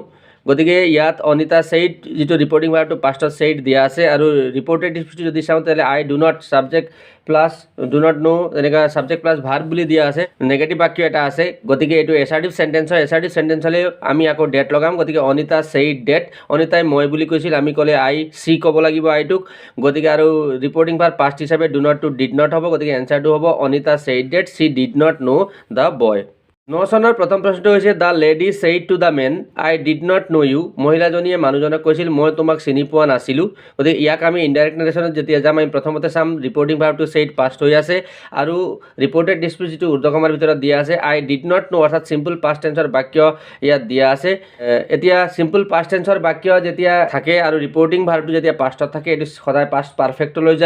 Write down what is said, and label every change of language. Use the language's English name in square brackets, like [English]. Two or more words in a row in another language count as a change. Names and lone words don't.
[Assamese] গতিকে ইয়াত অনিতা ছেইড যিটো ৰিপৰ্টিং ভাৰ্বটো পাষ্টত ছেইড দিয়া আছে, আৰু ৰিপৰ্টেড স্পীচটো যদি চাওঁ তেতিয়াহ'লে [English] I do not subject plus do not know' [Assamese] এনেকুৱা [English] subject plus verb [Assamese] বুলি দিয়া আছে, নেগেটিভ বাক্য এটা আছে, গতিকে এইটো [English] assertive sentence [Assamese] হয়। [English] assertive sentence [Assamese] হ'লে আমি আকৌ ডেট লগাম, গতিকে [English] Anita said that, [Assamese] অনিতাই মই বুলি কৈছিল, আমি ক'লে [English] I she [Assamese] ক'ব লাগিব আইটোক, গতিকে আৰু ৰিপৰ্টিং ভাৰ্ব পাষ্ট হিচাপে [English] do not to did not [Assamese] হ'ব, গতিকে এনচাৰটো হ'ব [English] Anita said that she did not know the boy. [Assamese] 9 চনৰ প্ৰথম প্ৰশ্নটো হৈছে [English] The lady said to the men I did not know you, [Assamese] মহিলাজনীয়ে মানুহজনক কৈছিল মই তোমাক চিনি পোৱা নাছিলোঁ। গতিকে ইয়াক আমি ইনডাইৰেক্ট নেৰেশ্যনত যেতিয়া যাম আমি প্ৰথমতে চাম ৰিপৰ্টিং ভাৰ্বটো [English] said past [Assamese] হৈ আছে, আৰু ৰিপৰ্টেড স্পীচ যিটো ঊৰ্ধকমাৰ ভিতৰত দিয়া আছে [English] I did not know' [Assamese] অৰ্থাৎ [English] simple past [Assamese] টেন্সৰ বাক্য ইয়াত দিয়া আছে। এতিয়া [English] simple past [Assamese] টেন্সৰ বাক্য যেতিয়া থাকে আৰু ৰিপৰ্টিং ভাৰ্বটো যেতিয়া পাষ্টত থাকে এইটো সদায় পাষ্ট পাৰফেক্টলৈ যায়।